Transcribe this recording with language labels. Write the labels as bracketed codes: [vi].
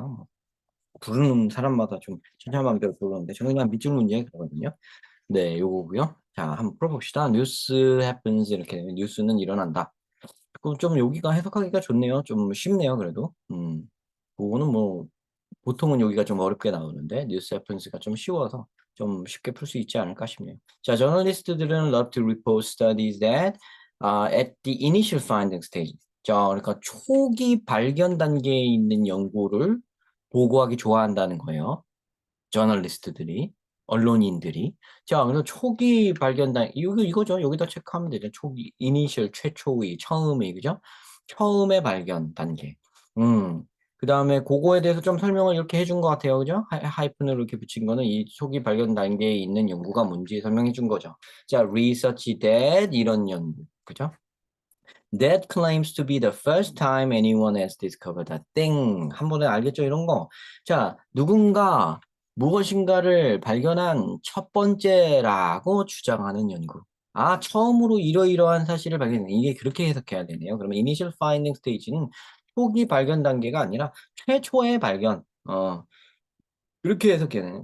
[ko] 뭐, 부르는 사람마다 좀 천차만별 부르는데 저는 그냥 밑줄 문제 그러거든요. 네, 요거고요. 자, 한번 풀어봅시다. 뉴스 happens 이렇게 되면 뉴스는 일어난다. 그럼 좀 여기가 해석하기가 좋네요. 좀 쉽네요, 그래도. 그거는 뭐 보통은 여기가 좀 어렵게 나오는데 뉴스 레퍼런스가 좀 쉬워서 좀 쉽게 풀 수 있지 않을까 싶네요. [en] 자, [ko] 저널리스트들은 [en] love to report studies that at the initial finding stage. [ko] 자, 그러니까 초기 발견 단계에 있는 연구를 보고하기 좋아한다는 거예요. 저널리스트들이, 언론인들이. 자, 그래서 초기 발견 단 이거죠. 여기다 체크하면 되죠. 초기, 이니셜, 최초의, 처음의, 그죠? 처음의 발견 단계. 음. 그 다음에 그거에 대해서 좀 설명을 이렇게 해준 것 같아요. 그죠? 하이픈을 이렇게 붙인 거는 이 초기 발견 단계에 있는 연구가 뭔지 설명해 준 거죠. 자, research that 이런 연구. 그죠? [en] That claims to be the first time anyone has discovered a thing. [ko] 한 번에 알겠죠? 이런 거. 자, 누군가 무엇인가를 발견한 첫 번째라고 주장하는 연구. 아, 처음으로 이러이러한 사실을 발견해. 이게 그렇게 해석해야 되네요. 그러면 initial finding stage는 초기 발견 단계가 아니라 최초의 발견. 그렇게 해석해야 되네.